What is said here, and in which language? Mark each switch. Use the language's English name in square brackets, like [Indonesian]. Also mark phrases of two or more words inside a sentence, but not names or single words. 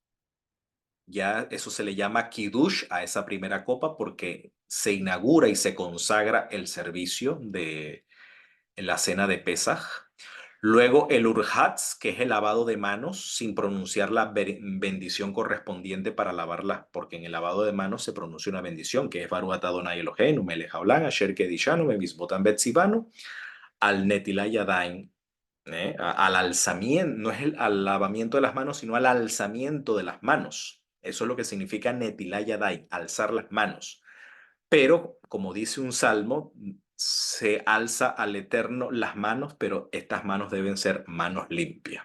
[Spanish] Ya eso se le llama kiddush a esa primera copa porque se inaugura y se consagra el servicio de la cena de Pesaj. Luego el urhatz, que es el lavado de manos, sin pronunciar la bendición correspondiente para lavarlas, porque en el lavado de manos se pronuncia una bendición, que es [Hebrew] ברוך אתה ה' אלוהינו מלך העולם אשר קדשנו במצוותיו וצוונו על נטילת ידיים, [Spanish] al alzamiento, no es al lavamiento de las manos, sino al alzamiento de las manos. Eso es lo que significa [Hebrew] נטילת ידיים, [Spanish] alzar las manos. Pero, como dice un salmo, se alza al Eterno las manos, pero estas manos deben ser manos limpias.